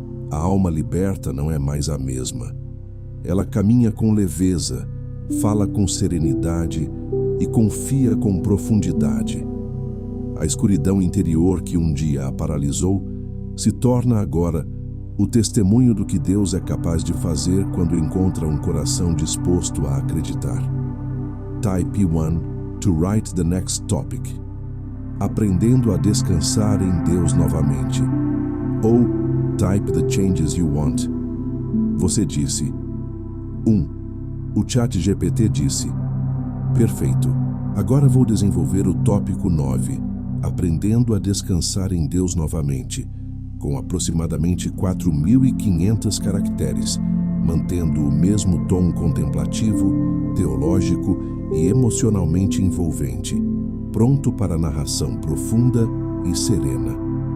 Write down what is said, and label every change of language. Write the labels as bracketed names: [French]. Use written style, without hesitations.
[Portuguese] A alma liberta não é mais a mesma. Ela caminha com leveza, fala com serenidade e confia com profundidade. A escuridão interior que um dia a paralisou se torna agora o testemunho do que Deus é capaz de fazer quando encontra um coração disposto a acreditar. [English] Type 1 to write the next topic. [Portuguese] Aprendendo a descansar em Deus novamente. [English] Ou type the changes you want. [Portuguese] Você disse. [English] 1. [Portuguese] O ChatGPT disse. Perfeito. Agora vou desenvolver o tópico 9. Aprendendo a descansar em Deus novamente, com aproximadamente 4.500 caracteres, mantendo o mesmo tom contemplativo, teológico e emocionalmente envolvente, pronto para narração profunda e serena.